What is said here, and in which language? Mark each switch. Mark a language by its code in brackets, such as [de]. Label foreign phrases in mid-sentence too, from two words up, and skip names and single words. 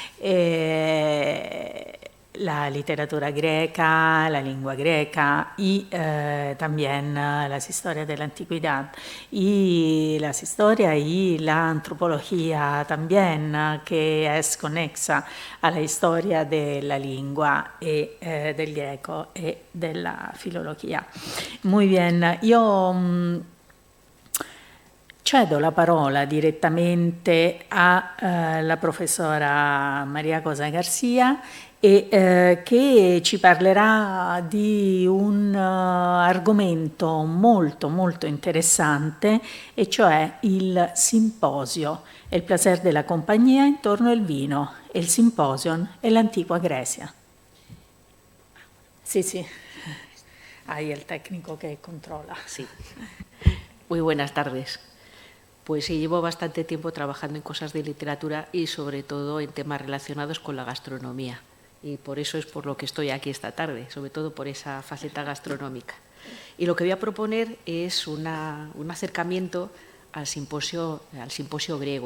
[es] la literatura greca, la lengua greca y también las historias de la antigüedad y las historias y la antropología también que es conexa a la historia de la lengua y del greco y de la filología. Muy bien, [it] io cedo la parola direttamente alla professora Maria Cosa Garcia che ci parlerà di un argomento molto molto interessante, e cioè il simposio, il placer della compagnia intorno al vino, il simposion e l'antica Grecia. Sì, hai il tecnico che controlla. [es] Sí. Muy buenas tardes. Pues sí, llevo bastante tiempo trabajando en cosas de literatura y sobre todo en temas relacionados con la gastronomía. Y por eso es por lo que estoy aquí esta tarde, sobre todo por esa faceta gastronómica. Y lo que voy a proponer es un acercamiento al simposio griego.